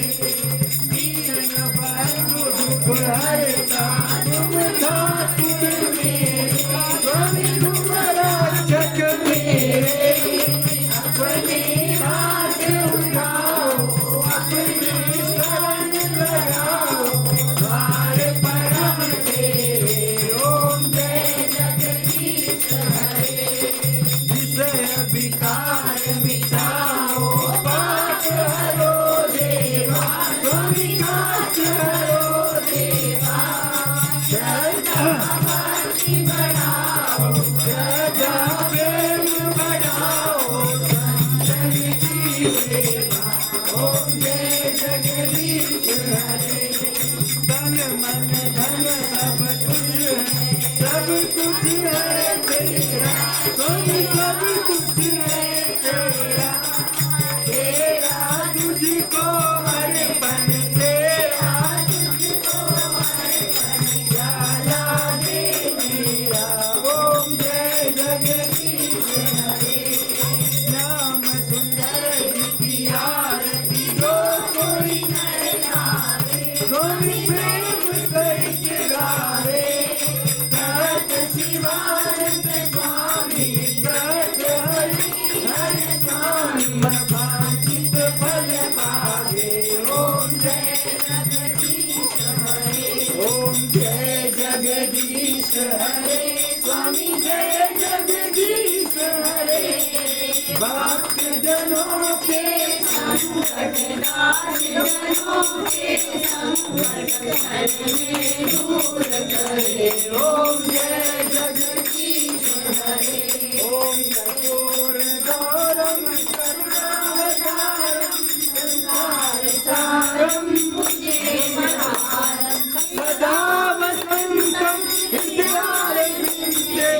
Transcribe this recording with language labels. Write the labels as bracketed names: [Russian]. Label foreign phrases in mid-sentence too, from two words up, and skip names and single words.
[Hindi] दीन बंधु दुख हरता, तुम ठाकुर मेरे, स्वामी तुम रक्षक मेरे। अपने हाथ उठाओ, अपने शरण लगाओ, द्वार परम तेरे। ओम जय जगदीश हरे। विषय विकार मिटाओ, पाप हरो देवा, स्वामी नाथ हरो देवा। श्रद्धा भक्ति बढ़ाओ, श्रद्धा प्रेम बढ़ाओ, संतन की सेवा। ओम जय जगदीश हरे। तन मन धन सब कुछ है, सब कुछ है तेरा, स्वामी सब कुछ है तेरा। तेरा तुझको अर्पण, तेरा तुझको अर्पण, प्याला दे मेरा। ओम जय जगदीश हरे। नाम सुंदर की आरती, जो कोई नर गावे, स्वामी प्रेम करके गावे। तत् शिवानंद स्वामी, तत् हरि हर स्वामी, मन वांछित फल पावे। ओम जय जगदीश हरे। ओम जय जगदीश हरे। स्वामी जय जगदीश हरे। भक्त जनों के संकट, दास जनों के संकट, जन में दूर करे। ओम जय जगदीश हरे। [Sanskrit] ओम कर्पूर गौरम करुणावतारम, संसार सारम भुजगेन्द्रहारम, सदा वसंतम हृदयारविंदे।